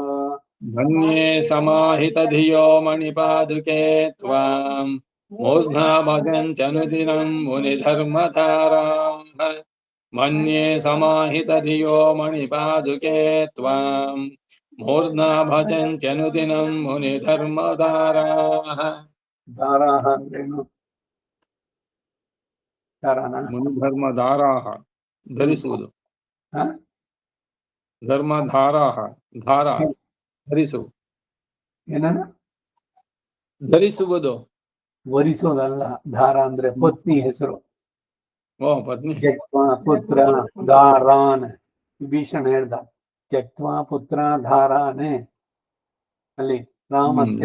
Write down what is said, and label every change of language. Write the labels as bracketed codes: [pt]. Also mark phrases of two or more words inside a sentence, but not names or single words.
[sa] मन्ये समाहितधियो मणिपादुके त्वाम् मूर्ध्ना भजन्त्यनुदिनं मुनिधर्मधाराः मन्ये समाहितधियो मणिपादुके त्वाम् मूर्ध्ना भजन्त्यनुदिनं मुनिधर्मधाराः [kn] ದಾರಾಃ ಅಂದ್ರೇನು ದಾರಾನ [sa] मुनिधर्मधाराः ಧರಿಸುವುದು हाँ? [kn] ಧರ್ಮಧಾರಾಹ ಧಾರ ಧರಿಸು ಏನನ್ನ ಧರಿಸುವುದು ವರಿಸೋದಲ್ಲ ಧಾರ ಅಂದ್ರೆ ಪತ್ನಿ ಹೆಸರು ಓ ಪತ್ನಿ [sa] ತ್ಯಕ್ವಾ ಪುತ್ರ ಧಾರಾನ್ [kn] ವಿಭೀಷಣ ಹೇಳ್ದ [sa] ತ್ಯಕ್ವಾ ಪುತ್ರ ಧಾರಾನೆ ಅಲ್ಲಿ ರಾಮಸ್ಯ